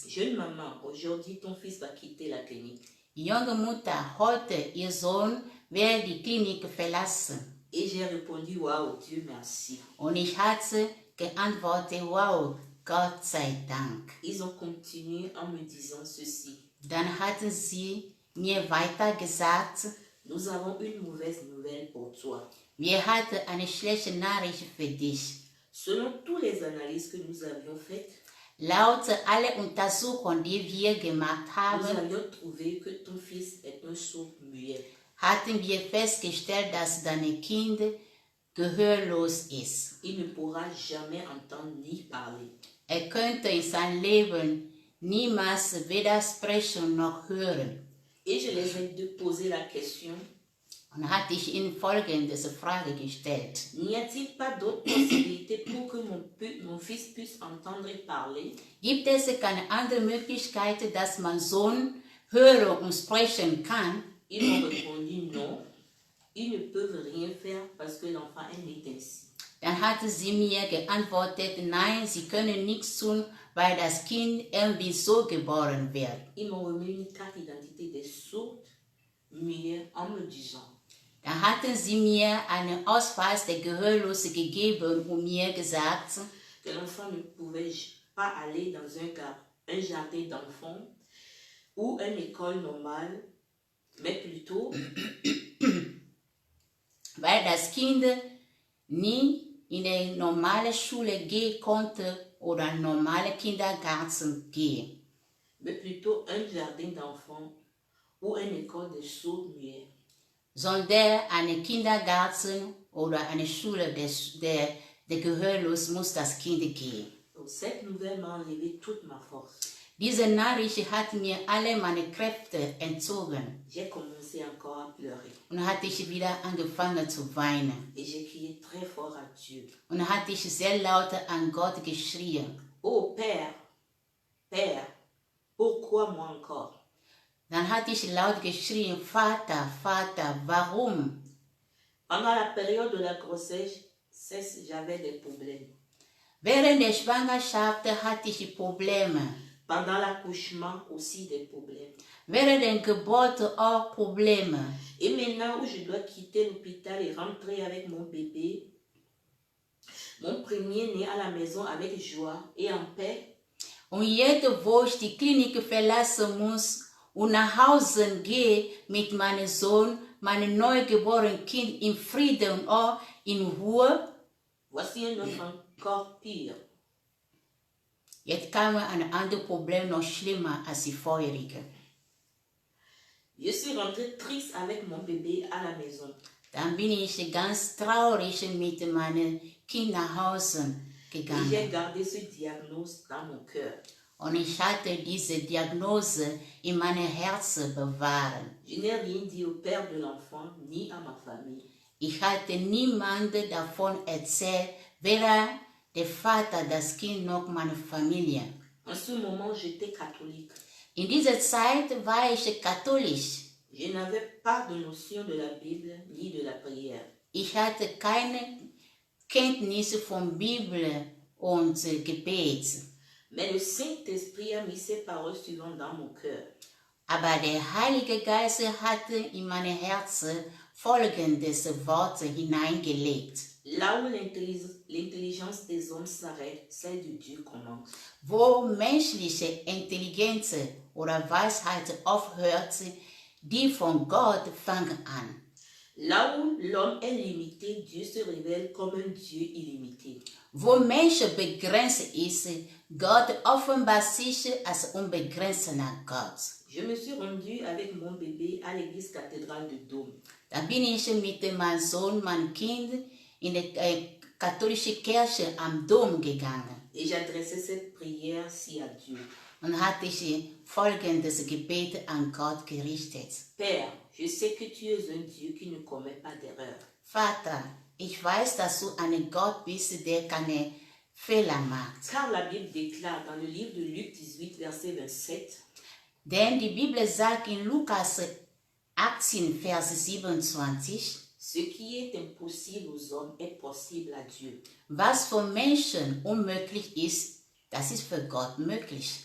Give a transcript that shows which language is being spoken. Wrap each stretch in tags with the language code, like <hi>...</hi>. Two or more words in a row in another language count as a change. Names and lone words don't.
<fr>Jeune maman, aujourd'hui ton fils va quitter la clinique.</fr> <de>Junge Mutter, heute ihr Sohn wird die Klinik verlassen.</de> <fr>Et j'ai répondu, waouh, Dieu merci.</fr> <de>Und ich hatte geantwortet, wow, Gott sei Dank.</de> <fr>Ils ont continué en me disant ceci.</fr> <de>Dann hatten sie mir weiter gesagt,</de> <fr>Nous avons une mauvaise nouvelle pour toi.</fr> <de>wir hatten eine schlechte Nachricht für dich.</de> <fr>Selon toutes les analyses que nous avions faites,</fr> <de>Laut aller Untersuchungen, die wir gemacht</de> <fr>nous</fr> <de>haben,</de> <fr>avions trouvé que ton fils est un sourd muet.</fr> <de>hatten wir festgestellt, dass dein Kind gehörlos ist.</de> <fr>Il ne pourra jamais entendre ni parler.</fr> <de>Könnte in sein Leben niemals weder sprechen noch hören.</de> <fr>Et je les ai posé la question,</fr> <de>Und hatte ich ihnen folgende Frage gestellt.</de> <fr>n'y a-t-il pas d'autre possibilité pour que mon fils puisse entendre et parler?</fr> <de>Gibt es keine andere Möglichkeit, dass mein Sohn hören und sprechen kann?</de> <fr>Ils m'ont répondu non, ils ne peuvent rien faire parce que l'enfant est né ainsi.</fr> <de>Dann hatte sie mir geantwortet, nein, sie können nichts tun, weil das Kind irgendwie so geboren wird.</de> <fr>Ils m'ont remis une carte d'identité des sourds mir en me disant,</fr> <de>Dann hatten sie mir einen Ausweis der Gehörlose gegeben und mir gesagt,</de> <fr>que l'enfant ne pouvait pas aller dans un jardin d'enfants ou une école normale, mais plutôt</fr> <de>weil das Kind nie in die normale Schule gehen konnte oder normale Kindergarten gehen,</de> <fr>mais plutôt un jardin d'enfants ou une école de sourds-muets.</fr> <de>sondern eine Kindergarten oder eine Schule der Gehörlosen muss das Kind gehen.</de> <fr>Donc, cette nouvelle m'a enlevé toute ma force.</fr> <de>Diese Nachricht hat mir alle meine Kräfte entzogen</de> <fr>J'ai commencé encore à pleurer</fr> <de>und hatte ich wieder angefangen zu weinen.</de> <fr>et j'ai crié très fort à Dieu.</fr> <de>Und dann hatte ich sehr laut an Gott geschrien.</de> <fr>Oh Père, Père, pourquoi moi encore?</fr> <de>Dann hatte ich laut geschrien, Vater, Vater, warum?</de> <fr>Pendant la période de la grossesse, j'avais des problèmes.</fr> <de>Während der Schwangerschaft hatte ich Probleme.</de> <fr>Pendant l'accouchement aussi des problèmes.</fr> <de>Während der Geburt auch Probleme.</de> <fr>Et maintenant où je dois quitter l'hôpital et rentrer avec mon bébé, mon premier-né à la maison avec joie et en paix,</fr> <de>Und jetzt, wo ich die Klinik verlassen muss und nach Hause gehe mit meinem Sohn, meinem neugeborenen Kind in Frieden und auch in Ruhe,</de> <fr>voici un autre encore pire.</fr> <de>jetzt kam ein anderes Problem noch schlimmer als die vorherige.</de> <fr>Je suis rentrée triste avec mon bébé à la maison.</fr> <de>Dann bin ich ganz traurig mit meinem Kind nach Hause</de> <fr>Et j'ai</fr> <de>gegangen.</de> <fr>gardé ce diagnostic dans mon cœur.</fr> <de>Und ich hatte diese Diagnose in meinem Herzen bewahrt.</de> <fr>Je n'ai rien dit au père de l'enfant ni à ma famille.</fr> <de>Ich hatte niemandem davon erzählt, weder der Vater, das Kind noch meine Familie.</de> <fr>En ce moment, j'étais catholique.</fr> <de>In dieser Zeit war ich katholisch.</de> <fr>Je n'avais pas de notion de la Bible ni de la prière.</fr> <de>Ich hatte keine Kenntnis von Bibel und Gebet.</de> <fr>Mais le Saint-Esprit a mis ses paroles suivantes dans mon cœur.</fr> <de>Aber der Heilige Geist hatte in mein Herz folgendes Wort hineingelegt.</de> <fr>Là où l'intelligence des hommes s'arrête, celle de Dieu commence.</fr> <de>Wo menschliche Intelligenz oder Weisheit aufhört, die von Gott fangen an.</de> <fr>Là où l'homme est limité, Dieu se révèle comme un Dieu illimité.</fr> <de>Wo Mensch begrenzt ist, Gott offenbart sich als unbegrenzter Gott.</de> <fr>Je me suis rendue avec mon bébé à l'église cathédrale de Dôme.</fr> <de>Da bin ich mit meinem Sohn, meinem Kind, in die katholische Kirche am Dom gegangen.</de> <fr>Et j'adressais cette prière-ci à Dieu.</fr> <de>Und hatte ich folgendes Gebet an Gott gerichtet.</de> <fr>Père, je sais que tu es un Dieu qui ne commet pas d'erreur.</fr> <de>Vater, ich weiß, dass du ein Gott bist, der keine Fehler macht.</de> <fr>Car la Bible déclare dans le livre de Luc 18, verset 27,</fr> <de>Denn die Bibel sagt in Lukas 18, Vers 27,</de> <fr>ce qui est impossible aux hommes est possible à Dieu.</fr> <de>was für Menschen unmöglich ist, das ist für Gott möglich.</de>